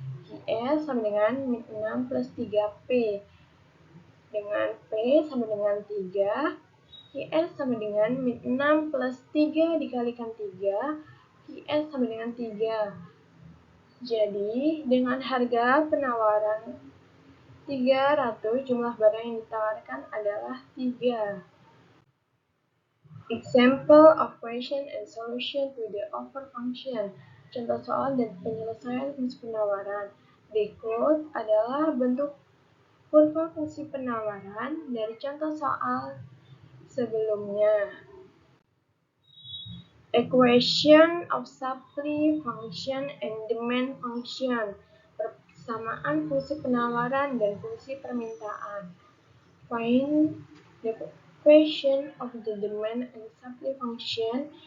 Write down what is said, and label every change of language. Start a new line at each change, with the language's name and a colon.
Indonesian: QS sama dengan min 6 plus 3P. Dengan P sama dengan 3, QS sama dengan min 6 plus 3 dikalikan 3, QS sama dengan 3. Jadi, dengan harga penawaran 300, jumlah barang yang ditawarkan adalah 3.
English: Example of question and solution to the offer function.
Indonesian: Contoh soal dan penyelesaian fungsi penawaran. Berikut adalah bentuk kurva fungsi penawaran dari contoh soal sebelumnya.
English: Equation of supply function and demand function.
Indonesian: Persamaan fungsi penawaran dan fungsi permintaan.
English: Find the equation of the demand and supply function.